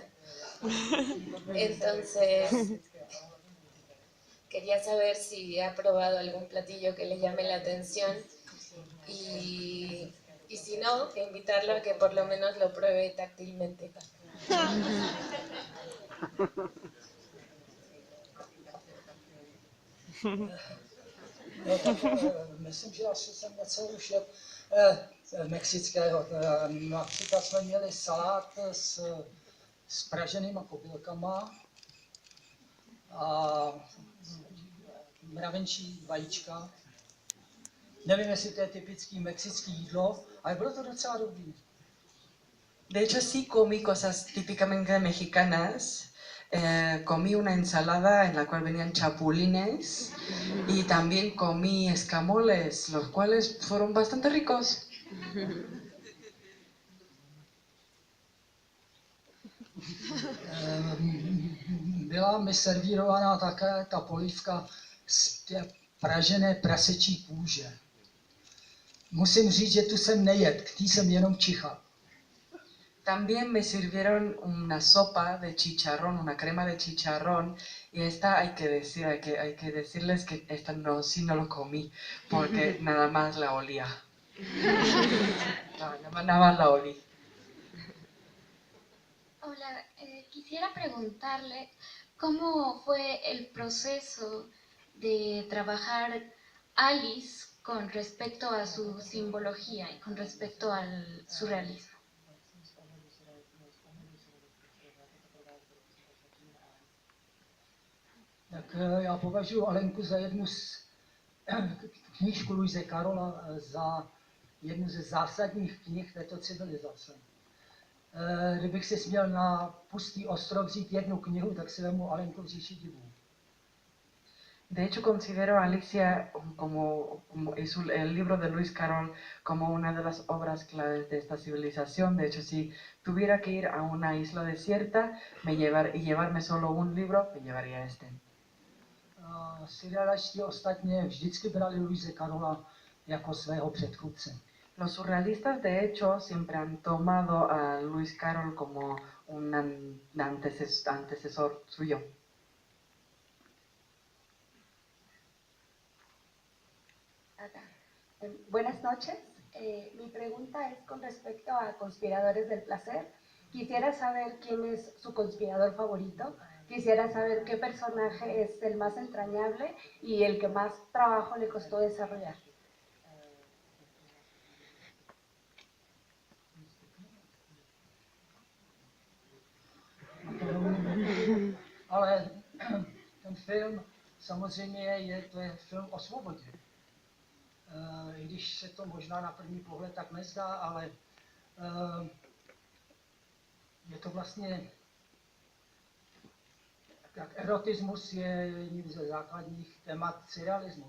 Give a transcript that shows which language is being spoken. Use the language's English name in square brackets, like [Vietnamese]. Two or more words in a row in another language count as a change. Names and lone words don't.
[Spanish] Entonces, quería saber si ha probado algún platillo que le llame la atención y si no, invitarlo a que por lo menos lo pruebe táctilmente. [Czech] No, tak, myslím, že asi jsem něco už mexického. Například jsme měli salát s praženýma kobylkama a mravenčí vajíčka. Nevím, jestli to je typický mexický jídlo, ale bylo to docela dobrý. [Spanish] De hecho, sí comí cosas típicamente mexicanas. Comí una ensalada en la cual venían chapulines y también comí escamoles, los cuales fueron bastante ricos. [Czech] Byla mi servírovaná také ta polívka z té pražené prasečí kůže. Musím říct, že tu jsem nejedl, k tý jsem jenom čichal. [Spanish] También me sirvieron una sopa de chicharrón, una crema de chicharrón, y esta hay que decirles que esta no, sí no lo comí, porque nada más la olía. Nada más la olí. Hola, quisiera preguntarle cómo fue el proceso de trabajar Alice con respecto a su simbología y con respecto al surrealismo. [Czech] Tak já považuji Alenku za jednu z knížku Luise Carola za jednu ze zásadních knih této civilizace. Kdybych si směl na pustý ostrov vzít jednu knihu, tak si vemu Alenku v říši divů. [Spanish] De hecho, considero a Alicia como el libro de Luis Carroll como una de las obras claves de esta civilización. De hecho, si tuviera que ir a una isla desierta y llevarme solo un libro, me llevaría este. [Czech] Surrealisti ostatně vždycky brali Luise Carola jako svého předchůdce. [Spanish] Los surrealistas, de hecho, siempre han tomado a Luis Carroll como un antecesor suyo. Buenas noches. Mi pregunta es con respecto a Conspiradores del Placer. Quisiera saber quién es su conspirador favorito. Quisiera saber qué personaje es el más entrañable y el que más trabajo le costó desarrollar. [Czech] Ale ten film samozřejmě to je film o svobodě. I když se to možná na první pohled tak nezdá, ale je to vlastně tak erotismus je jedním ze základních témat surrealismu.